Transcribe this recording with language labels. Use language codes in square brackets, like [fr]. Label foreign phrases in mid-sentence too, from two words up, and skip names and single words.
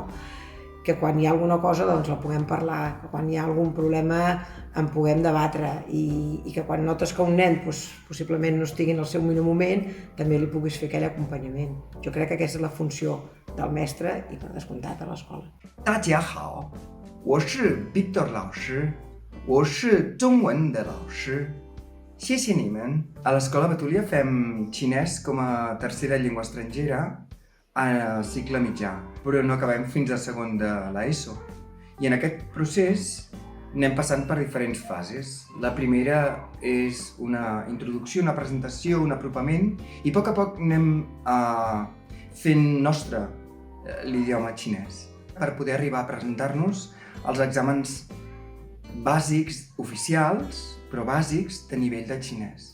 [ca] Que quan hi ha alguna cosa la puguem parlar, que quan hi ha algun problema en puguem debatre i que quan notes que un nen possiblement no estigui en el seu millor moment també li puguis fer aquell acompanyament. Jo crec que aquesta és la funció del mestre i per descomptat a l'escola. [zh] 大家好，我是 Victor 老师，我是中文的老师。谢谢你们。 [ca] A l'Escola Betúlia fem xinès com a tercera llengua estrangera al cicle mitjà, però no acabem fins a segon de l'ESO. I en aquest procés anem passant per diferents fases. La primera és una introducció, una presentació, un apropament i a poc anem fent nostre l'idioma xinès per poder arribar a presentar-nos als exàmens bàsics oficials, però bàsics de nivell de xinès.